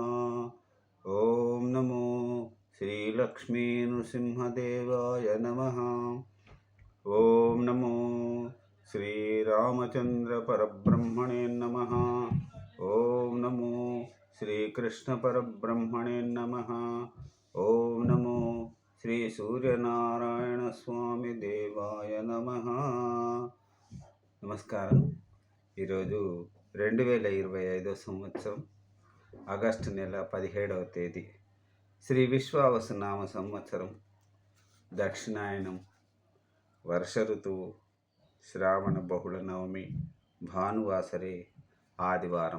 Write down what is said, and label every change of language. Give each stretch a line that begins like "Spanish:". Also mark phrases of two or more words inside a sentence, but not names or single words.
Sanskrit: ओम नमो श्री लक्ष्मी नृसिंहदेवाय नमः। ओम नमो श्री रामचंद्र परब्रह्मणे नमः। ओम नमो श्री कृष्ण परब्रह्मणे नमः। ओम नमो శ్రీ సూర్యనారాయణ స్వామి దేవాయ నమః.
Telugu: నమస్కారం. ఈరోజు 2025 సంవత్సరం ఆగస్టు నెల 17వ తేదీ, శ్రీ విశ్వావసునామ సంవత్సరం, దక్షిణాయనం, వర్ష ఋతువు, శ్రావణ బహుళ నవమి, భానువాసరి, ఆదివారం.